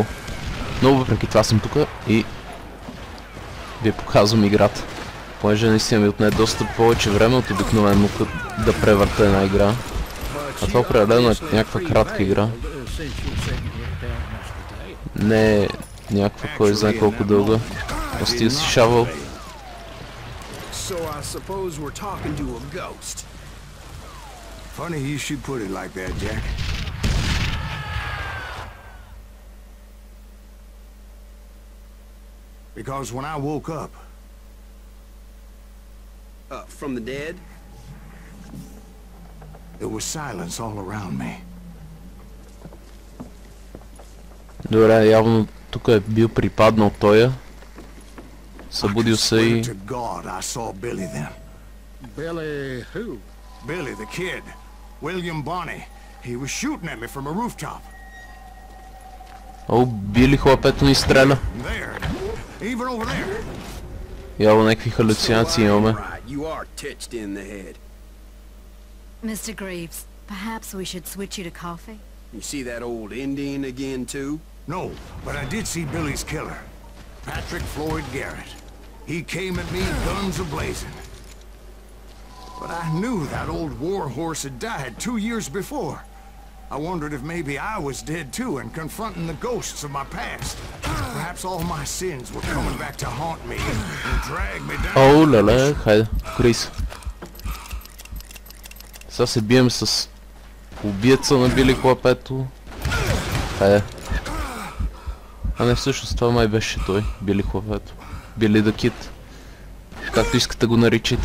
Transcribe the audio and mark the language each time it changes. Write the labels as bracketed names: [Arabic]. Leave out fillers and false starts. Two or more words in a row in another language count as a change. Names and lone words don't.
[Bulgarian] Но въпреки това съм тук и ви показвам играта. Понеже наистина ми отне доста повече време от обикновено да превърта една игра. А това определено е някаква кратка игра. Не е някаква кой знае колко дълга. Остига си шавал. [English] Funny you should put it like that, Jack. Because when I woke up... From the dead? There was silence all around me. [Bulgarian] Добре, явно тук е бил припаднал тоя. Събудил се и... [English] Billy who? Billy the kid. William Bonney. He was shooting at me from a rooftop. [Bulgarian] О, Били хлапето ни стреля. [English] There. Even over there. [Bulgarian] Явно някакви халюцинации имаме. [English] You are touched in the head. Mr. Greaves, perhaps we should switch you to coffee? You see that old Indian again, too? No, but I did see Billy's killer. Patrick Floyd Garrett. He came at me guns a-blazing. But I knew that old war horse had died 2 years before. I wondered if maybe I was dead too and confronting the ghosts of my past. Perhaps all my sins were coming back to haunt me and drag me down. [Bulgarian] О, леле, хайде, Крис. Сега се бием с убиеца на Били хлапето. Хайде. А не, всъщност това май беше той, Били хлапето. Били да кит. Както искате го наричайте.